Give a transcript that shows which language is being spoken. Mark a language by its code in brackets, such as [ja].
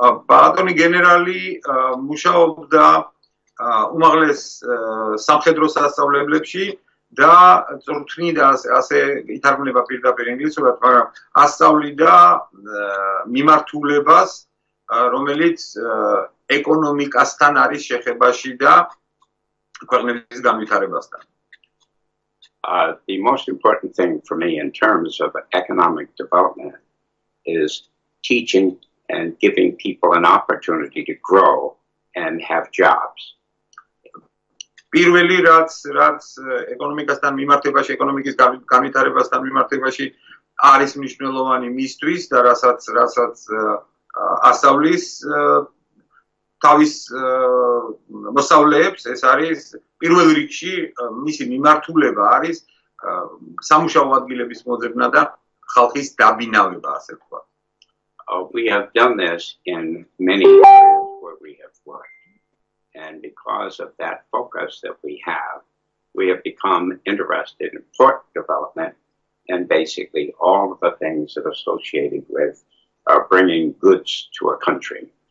[ka] ბატონი გენერალი მუშაობდა უმაღლეს სამხედრო სასწავლებლებში და წვრთნიდა ასე ითარგმნება პირდაპირ ინგლისურად, მაგრამ ასწავლიდა მიმართულებას, რომელიც ეკონომიკასთან არის შეხებაში და ქვეყნების განვითარებასთან. [en] The most important thing for me in terms of economic development is teaching and giving people an opportunity to grow and have jobs. [ka] პირველი რაც ეკონომიკასთან მიმართებაში, ეკონომიკის განვითარებასთან მიმართებაში არის მნიშვნელოვანი მისთვის და რასაც ასწავლის თავის მოსწავლეებს, ეს არის პირველ რიგში მისი მიმართულება არის სამუშაო ადგილების მოძებნა და ხალხის დაბინავება, ასე ვთქვათ. [en] We have done this in many areas where we have worked. And because of that focus that we have become interested in port development and basically all of the things that are associated with bringing goods to a country.